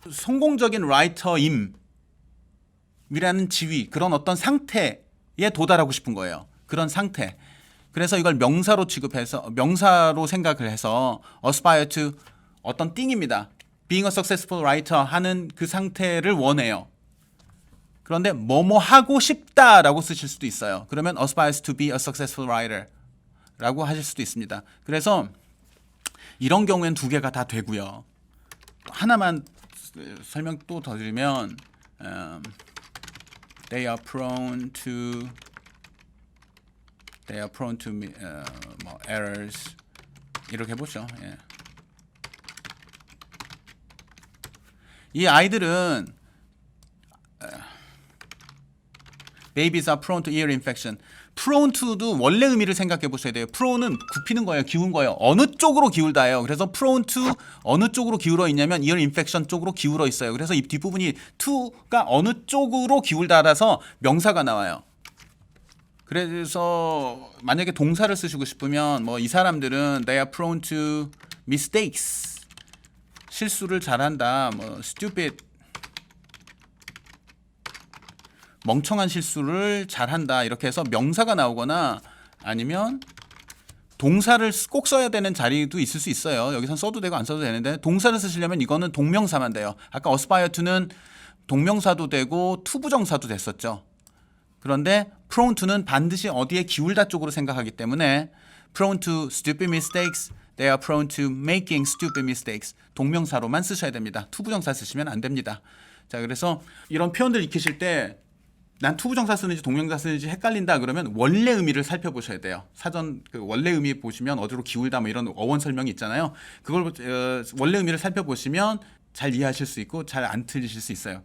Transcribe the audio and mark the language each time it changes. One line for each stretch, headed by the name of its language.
Korean: 성공적인 라이터임이라는 지위 그런 어떤 상태에 도달하고 싶은 거예요. 그런 상태. 그래서 이걸 명사로 취급해서 명사로 생각을 해서 aspire to 어떤 띵입니다.
English: Being a successful writer
Korean: 하는 그 상태를 원해요. 그런데 뭐뭐 하고 싶다라고 쓰실 수도 있어요. 그러면
English: aspires to be a successful writer
Korean: 라고 하실 수도 있습니다. 그래서 이런 경우엔 두 개가 다 되고요. 하나만 설명 또 더 드리면
English: they are prone to
Korean: 뭐 errors 이렇게 해보죠. 예. 이 아이들은
English: babies are prone to ear infection.
Korean: prone to도 원래 의미를 생각해 보셔야 돼요. pro는 굽히는 거예요. 기운 거예요. 어느 쪽으로 기울다예요. 그래서 prone to 어느 쪽으로 기울어 있냐면 ear infection 쪽으로 기울어 있어요. 그래서 이 뒷부분이 to가 어느 쪽으로 기울다라서 명사가 나와요. 그래서 만약에 동사를 쓰시고 싶으면 뭐 이 사람들은
English: they are prone to mistakes.
Korean: 실수를 잘한다. 뭐 stupid 멍청한 실수를 잘한다. 이렇게 해서 명사가 나오거나 아니면 동사를 꼭 써야 되는 자리도 있을 수 있어요. 여기선 써도 되고 안 써도 되는데 동사를 쓰시려면 이거는 동명사만 돼요. 아까 aspire to는 동명사도 되고 투부정사도 됐었죠. 그런데
English: prone to는
Korean: 반드시 어디에 기울다 쪽으로 생각하기 때문에
English: prone to stupid mistakes, they are prone to making stupid mistakes.
Korean: 동명사로만 쓰셔야 됩니다. 투부정사 쓰시면 안 됩니다. 자, 그래서 이런 표현들 익히실 때 난 투부정사 쓰는지 동명사 쓰는지 헷갈린다 그러면 원래 의미를 살펴보셔야 돼요. 사전 그 원래 의미 보시면 어디로 기울다 뭐 이런 어원 설명이 있잖아요. 그걸 원래 의미를 살펴보시면 잘 이해하실 수 있고 잘 안 틀리실 수 있어요.